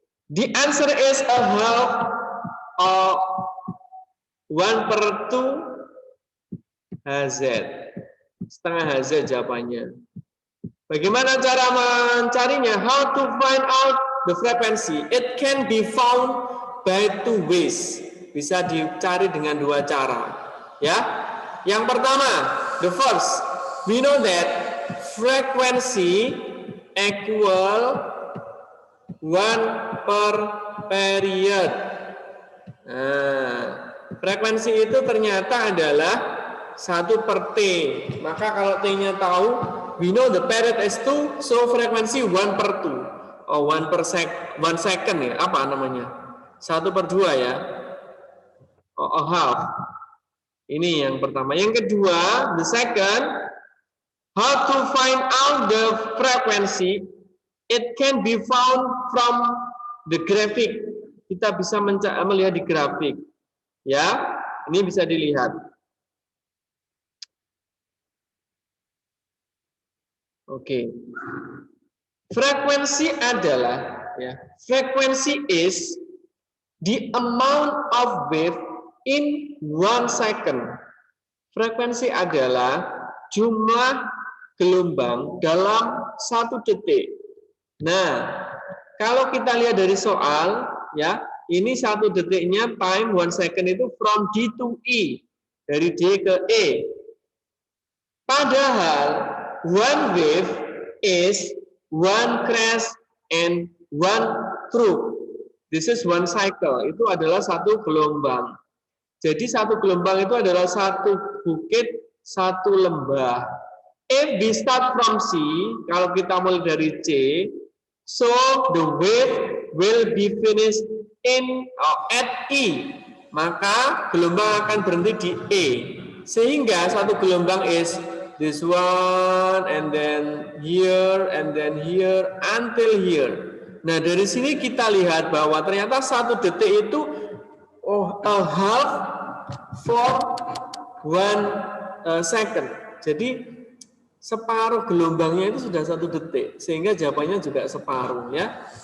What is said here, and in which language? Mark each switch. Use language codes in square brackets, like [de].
[en] The answer is a half of 1/2 Hz. [id] Setengah Hz jawabannya. Bagaimana cara mencarinya? [en] How to find out the frequency? It can be found by 2 ways. [id] Bisa dicari dengan 2 cara. Ya. Yang pertama, [en] the first, we know that frequency equal 1 per period. [id] Nah, frekuensi itu ternyata adalah 1 per T. Maka kalau T-nya tahu, [en] we know the period is 2, so [id] frekuensi 1 per 2. Oh, 1 second ya, apa namanya? 1/2 ya. Oh, half. Ini yang pertama. Yang kedua, [en] the second, how to find out the frequency. It can be found from the graphic. [id] Kita bisa melihat di grafik. Ya, ini bisa dilihat. Oke. Frekuensi adalah, ya, [en] frekuensi is the amount of wave in 1 second. [id] Frekuensi adalah jumlah gelombang dalam 1 detik. Nah, kalau kita lihat dari soal, ya, ini 1 detiknya [en] time 1 second [id] itu [en] from D to E, [id] dari D ke E. [en] Padahal one wave is 1 crash and 1 trough. This is 1 cycle. [id] Itu adalah 1 gelombang. Jadi 1 gelombang itu adalah 1 bukit, 1 lembah. [en] If we start from C, [id] kalau kita mulai dari C, [en] so the wave will be finished at E. [id] Maka gelombang akan berhenti di E. Sehingga 1 gelombang [en] is this one, and then here, until here. [id] Nah, dari sini kita lihat bahwa ternyata 1 detik itu [en] a half for 1 second. [id] Jadi separuh gelombangnya itu sudah 1 detik, sehingga jawabannya juga separuh, ya.